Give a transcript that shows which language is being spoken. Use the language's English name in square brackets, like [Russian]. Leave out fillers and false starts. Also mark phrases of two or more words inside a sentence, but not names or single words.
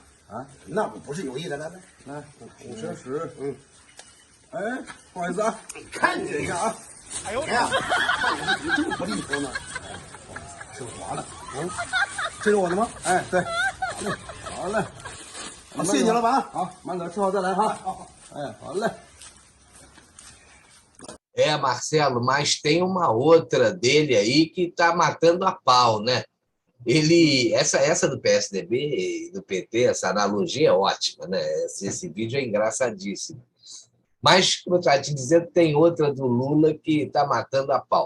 [Chinese] 啊，那我不是有意的，来5乘10，哎，不好意思啊，看这一下啊，哎呦，哎呀，这么不利索呢，挺滑的，这是我的吗？哎，对。 好嘞，好，谢谢你，老板。好，慢点吃好再来哈。好，哎，好嘞。 [Portuguese] Marcelo, mas tem uma outra dele aí que está matando a pau, né? Essa do PSDB e do PT, essa analogia é ótima, né? Esse vídeo é engraçadíssimo. Mas, como eu estava te dizendo, tem outra do Lula que está matando a pau.